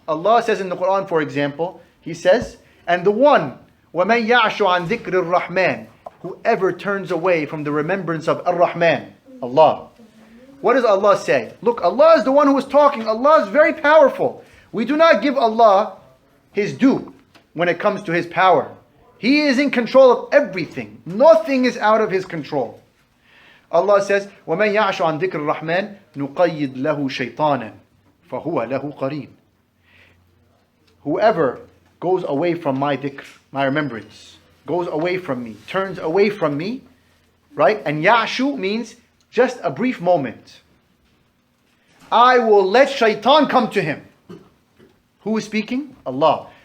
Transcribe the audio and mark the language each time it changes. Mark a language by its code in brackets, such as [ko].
[en] Allah says in the Quran, for example, He says, and the one, [ar] وَمَنْ يَعْشُ عَنْ ذِكْرِ الرَّحْمَنِ, [en] whoever turns away from the remembrance of Ar-Rahman, Allah. What does Allah say? Look, Allah is the one who is talking. Allah is very powerful. We do not give Allah His due when it comes to His power. He is in control of everything. Nothing is out of His control. [ar] Allah says, وَمَنْ يَعْشُ عَنْ ذِكْرِ الرَّحْمَنِ نُقَيِّدْ لَهُ شَيْطَانًا فَهُوَ لَهُ قَرِينٌ. [en] Whoever goes away from my dhikr, my remembrance, goes away from me, turns away from me, right? And ya'shu means just a brief moment. I will let shaitan come to him. Who is speaking? Allah.